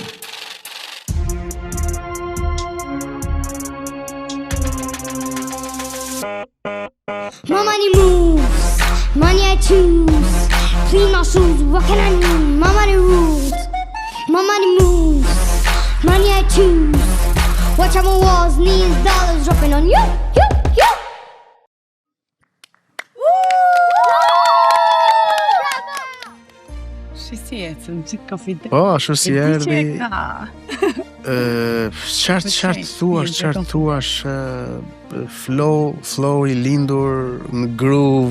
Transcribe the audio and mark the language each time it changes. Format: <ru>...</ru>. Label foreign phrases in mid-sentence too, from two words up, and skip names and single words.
<en>My money moves, money I choose. Clean my shoes, what can I do? My money rules, my money moves, money I choose. Watch out my walls, knees, dollars dropping on you.</en> <sq>Si ecën, që ka fide? Po, ashtu si erdhi. Qartë thuash, flow i lindur në groove.</sq>